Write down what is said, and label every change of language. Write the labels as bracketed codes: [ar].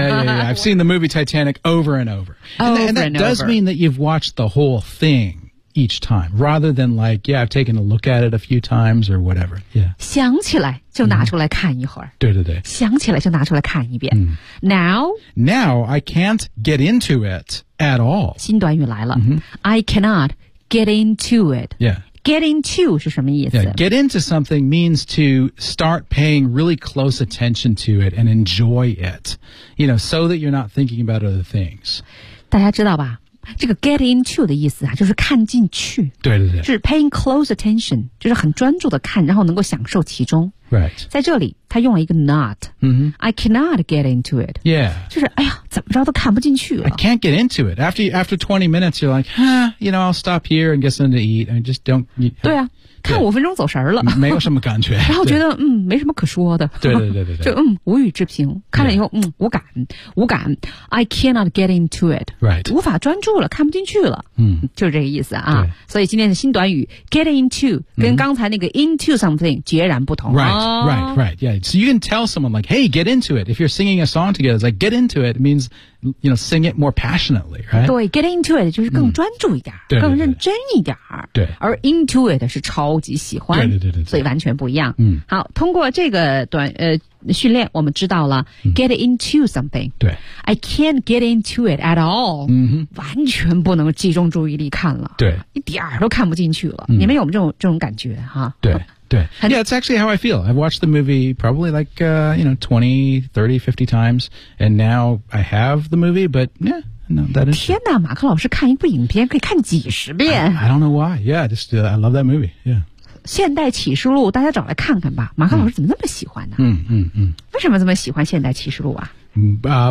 [en] Yeah, I've seen the movie Titanic over and over. And that does mean that you've watched the whole thing each time, rather than like, yeah, I've taken a look at it a few times or whatever. Yeah. [zh] 想起来就拿出来看一会儿。对对对。想起来就拿出来看一遍。嗯、 [en] Now, I can't get into it. At all. [zh] 新短语来了、 [en] mm-hmm. I cannot get into it. Yeah. [zh] Get into 是什么意思、 [en] yeah. Get into something means to start paying really close attention to it and enjoy it. You know, so that you're not thinking about other things. [zh] 大家知道吧这个 get into 的意思啊就是看进去。对对对。就是 [en] paying close attention, [zh] 就是很专注的看然后能够享受其中。 [en] Right. [zh] 在这里他用了一个 not.、 Mm-hmm. [en] I cannot get into it. Yeah. [zh] 就是哎呀怎么着都看不进去了。 [en] I can't get into it. After 20 minutes, you're like, huh, you know, I'll stop here and get something to eat. I just don't. You, [zh] 对啊对看五分钟走神了。没有什么感觉。然后觉得嗯没什么可说的。对对对对对。就嗯无语之评。看了以后、yeah. 嗯无感。 [en] I cannot get into it. Right. [zh] 无法专注了看不进去了。嗯就是这个意思啊。所以今天的新短语 get into, 跟刚才那个 into something 截然不同。 [en] Right. Right, right, yeah. So you can tell someone like, hey, get into it. If you're singing a song together, it's like, get into it. It means, you know, sing it more passionately, right? [zh] 对 get into it 就是更专注一点、嗯、对对对更认真一点对。而 into it 是超级喜欢。对对对 对, 对。所以完全不一样。嗯。好通过这个短训练我们知道了、嗯、get into something. 对。 [en] I can't get into it at all. [zh] 嗯哼。完全不能集中注意力看了。对。一点儿都看不进去了。嗯、你们有没有这种感觉哈 [en] 对。对 yeah, it's actually how I feel. I've watched the movie probably like, you know, 20, 30, 50 times, and now I have the movie, but yeah, no, that is... [zh] 天哪马克老师看一部影片可以看几十遍。 [en] I don't know why. Yeah, just, I love that movie. Yeah. [zh] 现代启示录大家找来看看吧马克老师怎么那么喜欢呢、啊、嗯嗯 嗯。为什么这么喜欢现代启示录啊